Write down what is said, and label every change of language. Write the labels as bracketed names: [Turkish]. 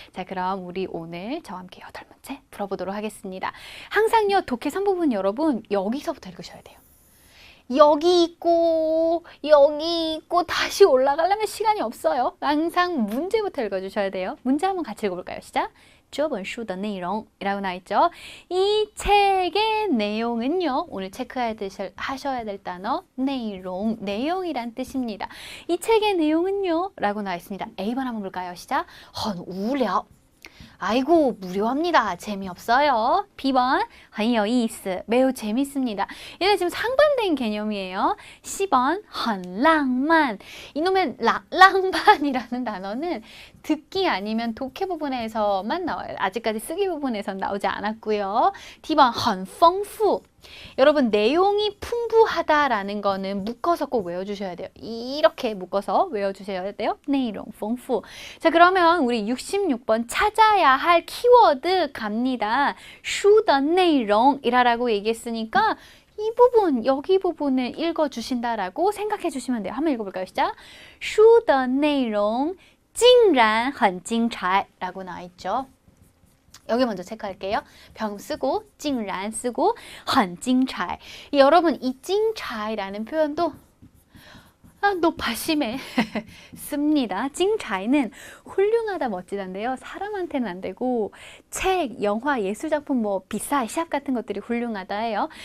[Korean] 자, 그럼 우리 오늘 저와 함께 8문제 풀어보도록 하겠습니다. 항상요, 독해 3부분 여러분 여기서부터 읽으셔야 돼요. 여기 있고 다시 올라가려면 시간이 없어요. 항상 문제부터 읽어주셔야 돼요. 문제 한번 같이 읽어볼까요? 시작! [Chinese] 这本书的内容 [Korean] 이라고 나와있죠. 이 책의 내용은요. 오늘 체크하셔야 될 단어 내용이란 뜻입니다. 이 책의 내용은요. 라고 나와있습니다. A번 한번 볼까요? 시작! [Chinese] 很无聊 [Korean] 아이고 무료합니다. 재미없어요. B번 [Chinese] 很有意思 [Korean] 매우 재밌습니다. 얘는 지금 상반된 개념이에요. C번 [Chinese] 很浪漫 [Korean] 이놈의 랑만이라는 단어는 듣기 아니면 독해 부분에서만 나와요. 아직까지 쓰기 부분에선 나오지 않았고요. D번 [Chinese] 很丰富 [Korean] 여러분 내용이 풍부하다라는 거는 묶어서 꼭 외워주셔야 돼요. 이렇게 묶어서 외워주셔야 돼요. 내용 丰富 자, 그러면 우리 66번 찾아야 할 키워드 갑니다. 书的内容이라고 얘기했으니까 이 부분, 여기 부분을 읽어주신다라고 생각해 주시면 돼요. 한번 읽어볼까요? 시작! [Chinese] 书的内容竟然很精彩 [Korean] 라고 나와있죠. 여기 먼저 체크할게요. 병 쓰고, 竟然 쓰고, 很精彩 여러분, 이 精彩라는 표현도 너무 심해 씁니다. 精彩는 훌륭하다, 멋지다인데요. 사람한테는 안 되고 책, 영화, 예술작품, 비싸, 시합 같은 것들이 훌륭하다예요.